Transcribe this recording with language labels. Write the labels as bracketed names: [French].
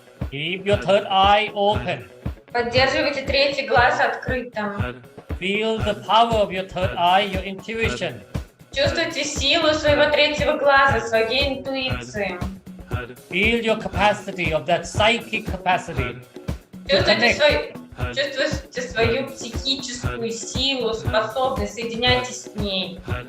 [English] Keep your third eye open. [Russian] Поддерживайте третий глаз открытым. [English] Feel the power of your third eye, your intuition. [Russian] Чувствуйте силу своего третьего глаза, своей интуиции. [English] Feel your capacity of that psychic capacity. [Russian] Чувствуйте свою психическую силу, способность, соединяйтесь с ней.